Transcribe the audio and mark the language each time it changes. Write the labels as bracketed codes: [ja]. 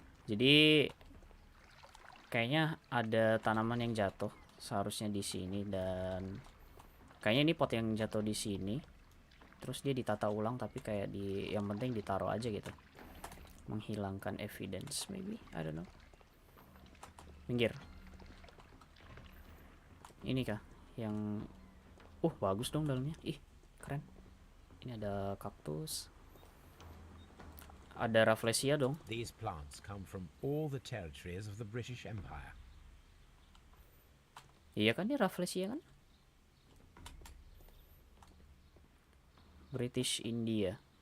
[id] Jadi kayaknya ada tanaman yang jatuh seharusnya di sini, dan kayaknya ini pot yang jatuh di sini. Terus dia ditata ulang, tapi kayak yang penting ditaruh aja gitu. Menghilangkan [en] evidence maybe, I don't know. [id] Minggir. Ini kah yang bagus dong dalamnya. Ih, keren. Ini ada kaktus. Ada rafflesia dong. [en] These plants come from all the territories of the British Empire. [id] Iya kan, ini rafflesia kan? [en] British India.